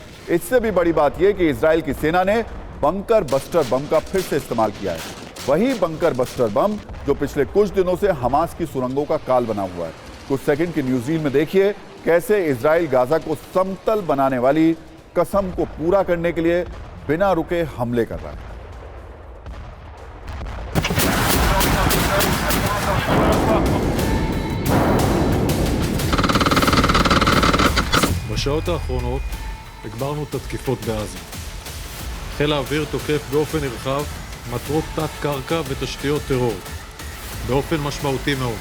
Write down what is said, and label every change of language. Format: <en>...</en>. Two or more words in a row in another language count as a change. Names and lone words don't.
<hi>इससे भी बड़ी बात यह कि इजराइल की सेना ने</hi> <en>bunker buster bomb</en> <hi>का फिर से इस्तेमाल किया है। वही</hi> <en>bunker buster bomb</en> <hi>जो पिछले कुछ दिनों से हमास की सुरंगों का काल बना हुआ है। कुछ सेकंड की न्यूज़ में देखिए कैसे इजराइल गाजा को समतल बनाने वाली कसम को पूरा करने के लिए बिना रुके हमले कर रहा है।</hi> <he>בשעות האחרונות הגברנו את התקיפות בעזה. חיל האוויר תוקף באופן נרחב מטרות תת-קרקע ותשתיות טרור באופן משמעותי מאוד.</he>